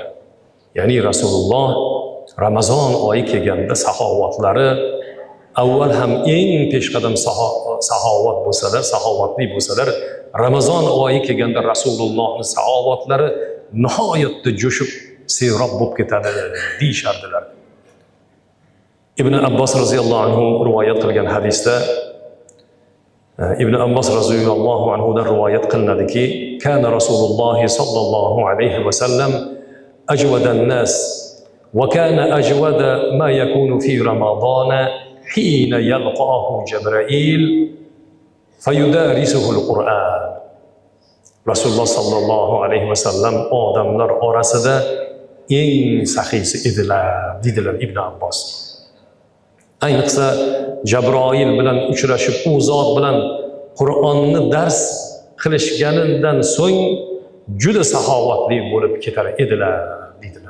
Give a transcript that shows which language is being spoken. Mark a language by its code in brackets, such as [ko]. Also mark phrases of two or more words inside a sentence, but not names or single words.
[uz] Ya'ni Rasululloh Ramazon oyi kelganda saxovatlari avval ham eng peshqadam saxovat bo'lsalar, saxovatli bo'lsalar, Ramazon oyi kelganda Rasulullohning saxovatlari nihoyatda jo'shib, serob bo'lib ketadi deyishardilar. Ibn Abbos roziyallohu anhu rivoyat qilgan hadisda Ibn Abbos roziyallohu anhudan rivoyat qilinadiki, [ar] كان رسول الله صلى الله عليه وسلم أجود الناس وكان أجود ما يكون في رمضان حين يلقاه جبريل فيدارسه القرآن. [uz] Rasululloh [ar] صلى الله عليه وسلم [uz] odamlar orasida eng saxiysi edilar, dedilar Ibn Abbos. Ayniqsa Jabroil bilan uchrashib, u zot bilan Qur'onni dars qilishganidan so'ng juda saxovatli bo'lib ketar edilar, dedilar.